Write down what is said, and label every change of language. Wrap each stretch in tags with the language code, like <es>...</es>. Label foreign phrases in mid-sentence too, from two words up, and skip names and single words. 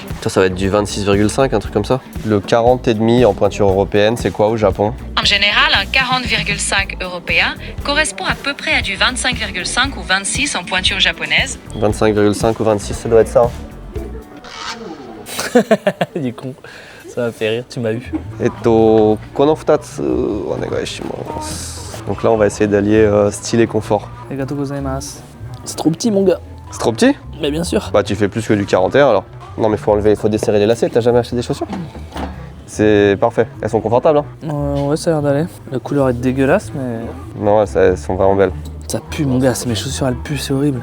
<fr>Ça va être du 26,5, un truc comme ça. Le 40,5 en pointure européenne, c'est quoi au Japon? En général, un 40,5 européen correspond à peu près à du 25,5 ou 26 en pointure japonaise. 25,5 ou 26, ça doit être ça. Il est con. Ça m'a fait rire, tu m'as eu.</fr> <ja>この二つお願いします.</ja> <fr>Donc là on va essayer d'allier style et confort.</fr> <ja>ありがとうございます.</ja> <fr>C'est trop petit mon gars. C'est trop petit? Mais bien sûr. Bah tu fais plus que du 41 alors. Non mais faut enlever, faut desserrer les lacets, t'as jamais acheté des chaussures? C'est parfait, elles sont confortables hein? Ouais, ça a l'air d'aller. La couleur est dégueulasse mais... Non, elles sont vraiment belles. Ça pue mon gars, mes chaussures elles puent, c'est horrible.</fr>